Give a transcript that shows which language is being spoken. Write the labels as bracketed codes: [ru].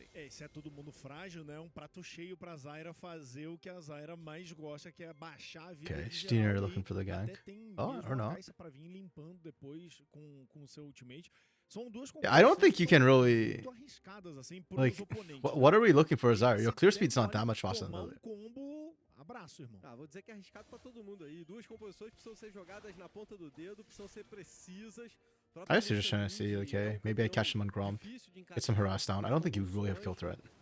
[pt] Se é todo mundo frágil, né? Prato cheio pra Zyra fazer o que a Zyra mais gosta, que é baixar a vida. [en] Okay, Steiner looking for the gank. Oh, or not. [pt] Pra vir limpando depois com seu ultimate. [en] Yeah, I don't think you can really, like, what are we looking for Zyra? Your clear speed's not that much faster than Lily. [pt] Abraço, irmão. Vou dizer que é arriscado pra todo mundo aí. Duas composições precisam ser jogadas na ponta do dedo, precisam ser precisas. [en] I guess you're just trying to see, like, hey, maybe I catch him on Grom, get some harass down. I don't think you really have kill threat.